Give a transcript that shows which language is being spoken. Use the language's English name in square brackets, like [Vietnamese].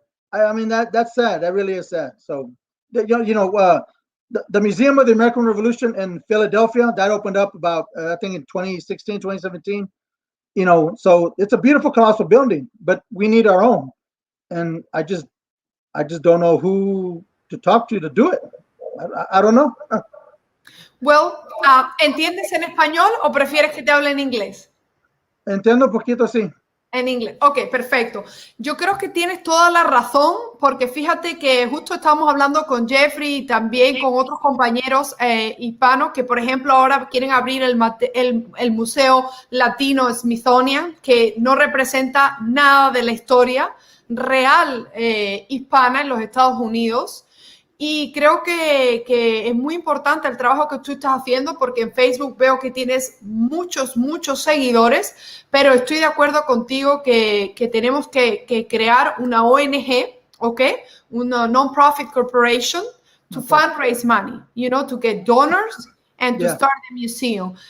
[English] I mean, that's sad. That really is sad. So, the Museum of the American Revolution in Philadelphia, that opened up about, I think in 2016, 2017, so it's a beautiful, colossal building, but we need our own. And I just don't know who to talk to do it. I don't know. Well, [Spanish] ¿entiendes en español o prefieres que te hable en inglés? Entiendo un poquito, sí. En inglés. Ok, perfecto. Yo creo que tienes toda la razón, porque fíjate que justo estábamos hablando con Jeffrey y también con otros compañeros hispanos que, por ejemplo, ahora quieren abrir el Museo Latino Smithsonian, que no representa nada de la historia real hispana en los Estados Unidos. Y creo que es muy importante el trabajo que tú estás haciendo, porque en Facebook veo que tienes muchos seguidores, pero estoy de acuerdo contigo que tenemos que crear una ONG, ¿ok? Una [English] non-profit corporation to fundraise money, you know, to get donors and to start the museum.